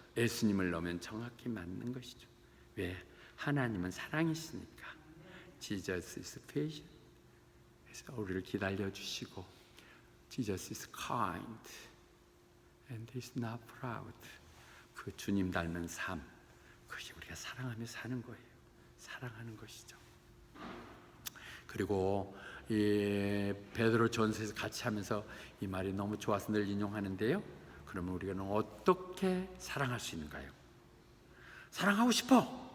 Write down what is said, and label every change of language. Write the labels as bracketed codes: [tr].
[ko] 예수님을 넣으면 정확히 맞는 것이죠. 왜? 하나님은 사랑이시니까. [en] Jesus is patient. [ko] 우리를 기다려 주시고, [en] Jesus is kind and He's not proud. [ko] 그 주님 닮은 삶, 그것이 우리가 사랑하며 사는 거예요. 사랑하는 것이죠. 그리고 이 베드로 전서에서 같이 하면서 이 말이 너무 좋아서 늘 인용하는데요. 그러면 우리가 어떻게 사랑할 수 있는가요? 사랑하고 싶어.